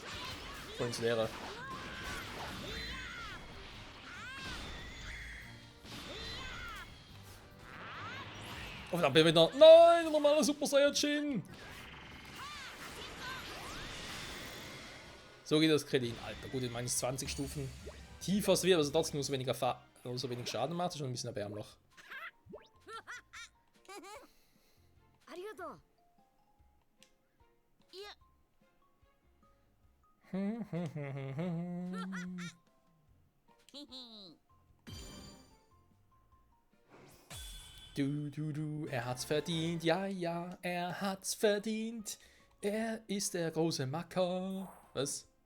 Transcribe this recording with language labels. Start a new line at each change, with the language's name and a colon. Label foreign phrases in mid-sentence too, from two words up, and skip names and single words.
German: Voll ins Leere. Oh, da bin ich wieder. Nein, ein normaler Super Saiyajin. So geht das Krillin. Alter, gut, in meines 20 Stufen tiefer es wird, also trotzdem nur so wenig Schaden macht. Das ist schon ein bisschen erbärmlich.
Japanese: ありがとう。いや。
German: Er hat's verdient, ja, ja, er hat's verdient. Er ist der große Macker. Was?